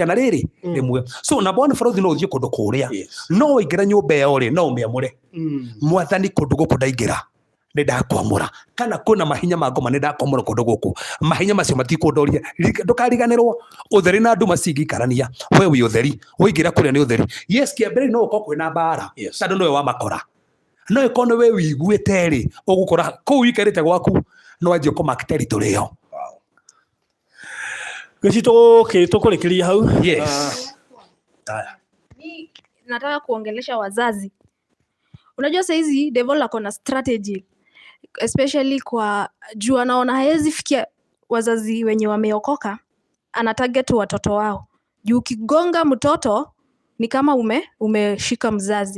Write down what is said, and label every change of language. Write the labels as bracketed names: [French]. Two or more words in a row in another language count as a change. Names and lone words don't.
[Kikuyu] na rĩrĩ rĩmwe so na bona bũrũri no ũthiĩ kũndũ kũrĩa no ũingĩra nyũmba ĩyo rĩ no ũmĩamũre mwathani kũndũ gũkũ ndaingĩra nĩ ndakwamũra kana kwĩna mahinya ma ngoma nĩ ndakwamũra kũndũ gũkũ mahinya macio matikũndoria ndũkariganĩrwo ũtheri na nduma cingĩikarania we wĩ ũtheri ũingĩra kũrĩa nĩ ũtheri yes kĩambere no ũkorwo kwĩna mbara tondũ nĩwe wamakora no ĩkorwo nĩ we wĩiguĩte rĩ ũgũkora kũu ikarĩte gwaku no anjie [English] kũmark territory [Kikuyu] ĩyo tũkũrĩkĩria hau. [Swahili] Nataka kuongelesha wazazi. Unajua saizi devil ako na strategy especially kwa juu anaona haezi fikia wazazi wenye wameokoka, ana target watoto wao. Juu ukigonga mtoto ni kama umeshika mzazi.